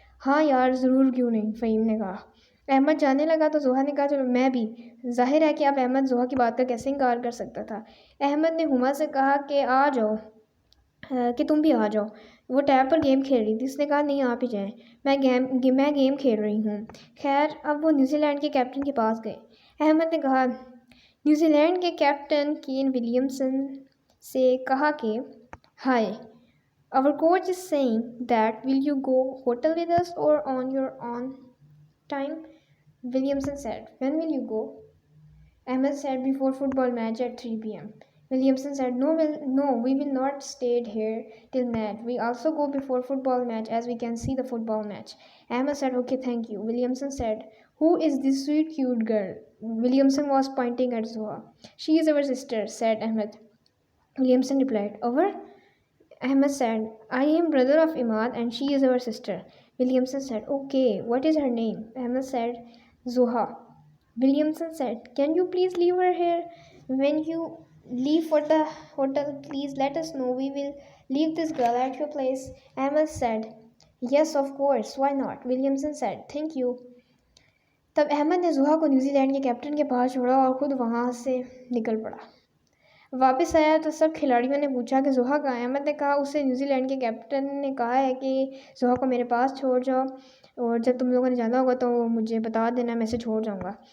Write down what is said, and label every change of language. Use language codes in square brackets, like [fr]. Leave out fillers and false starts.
[ur] ہاں یار ضرور کیوں نہیں، فہیم نے کہا. احمد جانے لگا تو زحا نے کہا چلو میں بھی. ظاہر ہے کہ اب احمد زحا کی بات کا کیسے انکار کر سکتا تھا. احمد نے ہما سے کہا کہ آ جاؤ، کہ تم بھی آ جاؤ. وہ ٹیب پر گیم کھیل رہی تھی. اس نے کہا نہیں آپ ہی جائیں، میں گیم کھیل رہی ہوں. خیر اب وہ نیوزی لینڈ کے کیپٹن کے پاس گئے. احمد نے کہا نیوزی لینڈ کے کیپٹن کین ولیمسن سے کہا کہ ہائے [en] our coach is saying that will you go hotel with us or on your own time. Williamson said when will you go. Ahmed said before football match at 3 p.m. Williamson said no we will not stay here till match. We also go before football match as we can see the football match. Ahmed said okay thank you. Williamson said who is this sweet cute girl. Williamson was pointing at Zoha. She is our sister said Ahmed. Williamson replied our. Ahmed said, I am brother of Imad and she is our sister. Williamson said, okay, what is her name? Ahmed said, Zoha. Williamson said, can you please leave her here? When you leave for the hotel, please let us know. We will leave this girl at your place. Ahmed said, yes, of course, why not? Williamson said, thank you. [ur] تب احمد نے زحا کو New Zealand کے captain کے پاس چھوڑا اور خود وہاں سے نکل پڑا. واپس آیا تو سب کھلاڑیوں نے پوچھا کہ زحا کہاں ہے. احمد نے کہا اسے نیوزی لینڈ کے کیپٹن نے کہا ہے کہ زحا کو میرے پاس چھوڑ جاؤ اور جب تم لوگوں نے جانا ہوگا تو مجھے بتا دینا، میں اسے چھوڑ جاؤں گا.